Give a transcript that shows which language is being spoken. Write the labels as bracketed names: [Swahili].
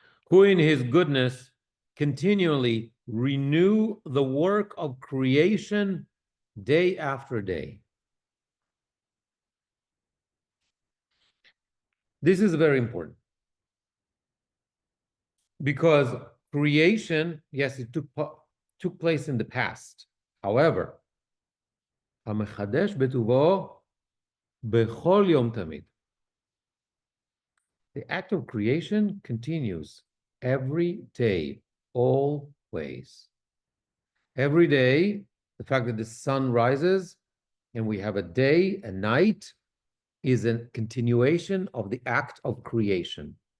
[English] Who in his goodness continually renew the work of creation day after day. This is very important because creation, yes, it took place in the past. However, [Hebrew] המחדש בטובו בכל יום תמיד. [English] The act of creation continues every day, always. Every day, the fact that the sun rises and we have a day and night is a continuation of the act of creation.